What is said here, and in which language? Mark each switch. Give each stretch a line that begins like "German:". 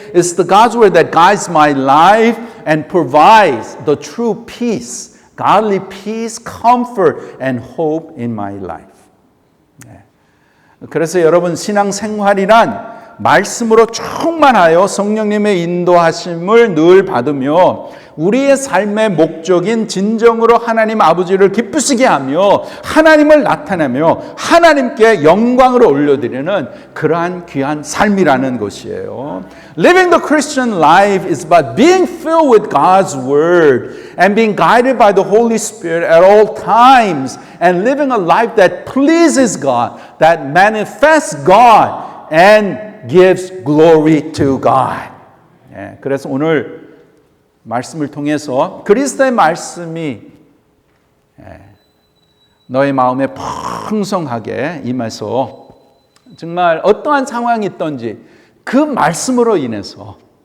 English: It's the God's Word that guides my life and provides the true peace. Godly peace, comfort, and hope in my life.
Korean: 네. 그래서 여러분 신앙생활이란 말씀으로 충만하여 성령님의 인도하심을 늘 받으며 우리의 삶의 목적인 진정으로 하나님 아버지를 기쁘시게 하며 하나님을 나타내며 하나님께 영광을 올려드리는 그러한 귀한 삶이라는 것이에요.
English: Living the Christian life is about being filled with God's Word and being guided by the Holy Spirit at all times and living a life that pleases God, that manifests God and gives glory to God.
Korean: 예, 그래서 오늘 말씀을 통해서 그리스도의 말씀이 너의 마음에 풍성하게 임해서 정말 어떠한 상황이 있든지 그 말씀으로 인해서